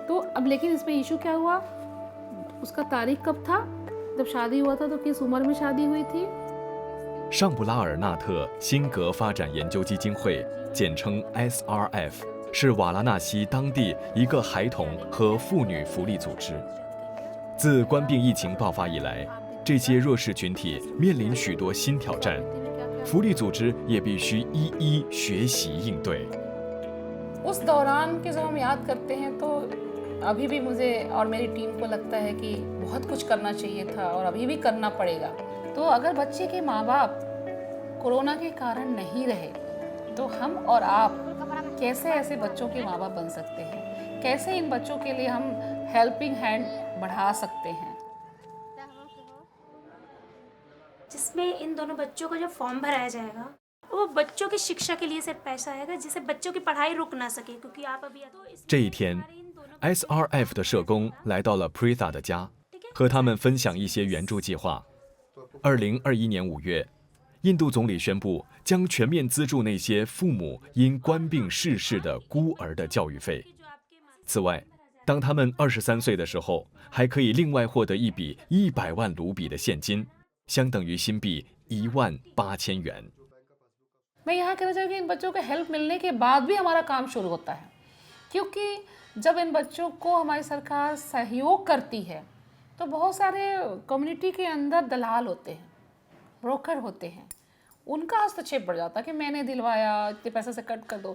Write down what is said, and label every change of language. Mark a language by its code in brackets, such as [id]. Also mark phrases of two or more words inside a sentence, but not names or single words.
[hi] तो अब लेकिन इसमें इशू क्या हुआ, उसका तारीख कब था, जब शादी हुआ था तो किस उम्र में शादी हुई थी। [zh] 尚布拉尔纳特辛格发展研究基金会，简称 SRF， 是瓦拉纳西当地一个孩童和妇女福利组织。自冠病疫情爆发以来，这些弱势群体面临许多新挑战，福利组织也必须一一学习应对。 [hi] उस दौरान के जब हम याद करते हैं तो अभी भी मुझे और मेरी टीम को लगता है कि बहुत कुछ करना चाहिए था और अभी भी करना पड़ेगा। तो अगर बच्चे के माँ बाप कोरोना के कारण नहीं रहे तो हम और आप कैसे ऐसे बच्चों के माँ बाप बन सकते हैं, कैसे इन बच्चों के लिए हम [en] helping hand [hi] बढ़ा सकते हैं। जिसमें इन दोनों बच्चों का जो फॉर्म भराया जाएगा वो बच्चों की शिक्षा के लिए सिर्फ पैसा आएगा, जिससे बच्चों की पढ़ाई रुक ना सके, क्योंकि आप अभी तो [zh] 这一天 ，SRF 的社工来到了 Pritha 的家，和他们分享一些援助计划。2021年5月，印度总理宣布将全面资助那些父母因冠病逝世的孤儿的教育费。此外，当他们23岁的时候，还可以另外获得一笔100万卢比的现金，相等于新币18000元。 [hi] मैं यहाँ कहना चाहूँगी इन बच्चों को हेल्प मिलने के बाद भी हमारा काम शुरू होता है, क्योंकि जब इन बच्चों को हमारी सरकार सहयोग करती है तो बहुत सारे कम्युनिटी के अंदर दलाल होते हैं, ब्रोकर होते हैं, उनका हस्तक्षेप बढ़ जाता है कि मैंने दिलवाया, इतने पैसे से कट कर दो।